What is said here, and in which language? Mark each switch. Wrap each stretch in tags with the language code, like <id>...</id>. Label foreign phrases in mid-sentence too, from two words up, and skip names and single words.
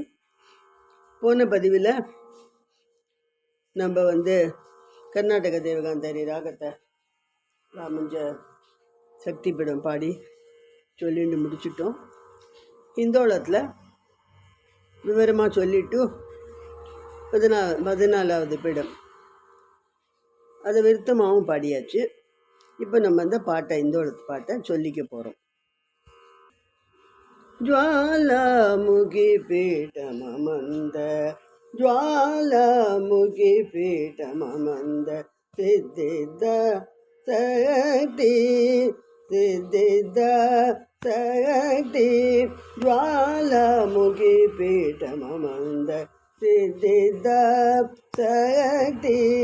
<ta>போன பதிவில் நம்ம கர்நாடக தேவகாந்தாரி ராகத்தை ராமஞ்ச சக்தி பீடம் பாடி சொல்லிட்டு முடிச்சிட்டோம். இந்தோளத்தில் விவரமாக சொல்லிட்டு 14வது பீடம் அதை விருத்தமாகவும் பாடியாச்சு. இப்போ நம்ம அந்த இந்தோளத்து பாட்டை சொல்லிக்க போகிறோம்.</ta> <sa>ज्वालामुखी पीठममन्द ज्वालामुखी पीठममन्द सिद्धिद शक्ति सिद्धिद शक्ति ज्वालामुखी पीठममन्द सिद्धिद शक्ति</sa>